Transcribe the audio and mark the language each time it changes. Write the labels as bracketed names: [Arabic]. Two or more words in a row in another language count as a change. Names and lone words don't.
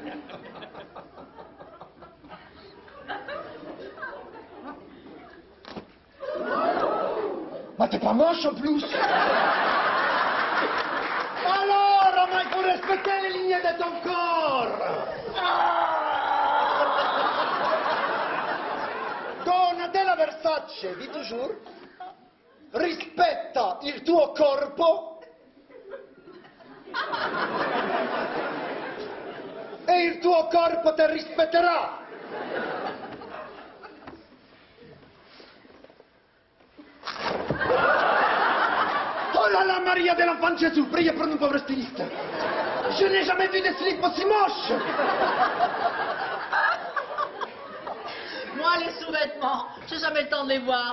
[French] Mais t'es pas moche en plus. Alors, il faut respecter les lignes de ton corps. Donatella Versace, di toujours. [Italian] Rispetta il tuo corpo e il tuo corpo ti rispetterà. [French] Oh là là, Maria de l'Enfant Jésus, priez pour nous pauvres stylistes. Je n'ai jamais vu de slip aussi moche. Moi, les sous-vêtements, j'ai jamais le temps de les voir.